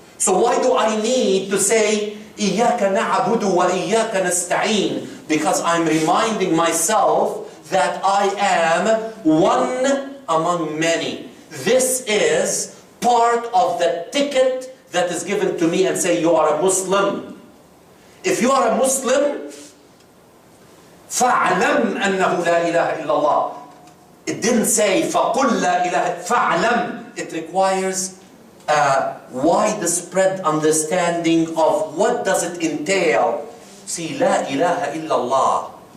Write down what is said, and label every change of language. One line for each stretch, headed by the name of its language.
English: So why do I need to say
Arabic: إِيَّاكَ نَعْبُدُ وَإِيَّاكَ نَسْتَعِينُ?
English: Because I'm reminding myself that I am one among many. This is part of the ticket that is given to me and say, you are a Muslim. If you are a Muslim,
Arabic: فَاعْلَمْ أَنَّهُ لَا إِلَهَ إِلَّا اللَّهِ.
English: It didn't say
Arabic: فَقُلْ لَا إِلَهَ. فَاعْلَمْ.
English: It requires a widespread understanding of what does it entail.
Arabic: See, لَا إِلَهَ إِلَّا اللَّهِ.